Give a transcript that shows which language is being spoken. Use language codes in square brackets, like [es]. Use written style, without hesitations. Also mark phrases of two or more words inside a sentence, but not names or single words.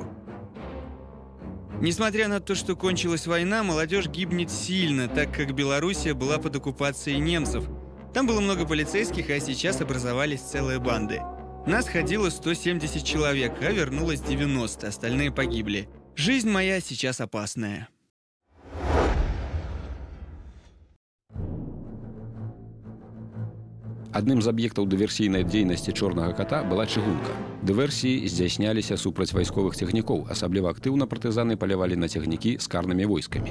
[ru] Несмотря на то, что кончилась война, молодежь гибнет сильно, так как Белоруссия была под оккупацией немцев. Там было много полицейских, а сейчас образовались целые банды. Нас ходило 170 человек, а вернулось 90, остальные погибли. Жизнь моя сейчас опасная. [be] Адным з аб'ектаў дыверсійнай дзейнасці чорнага ката была чыгунка. Дыверсіі здзяйсняліся супраць вайсковых цягнікоў, асабліва актыўна партызаны палявалі на цягнікі з карнымі войскамі.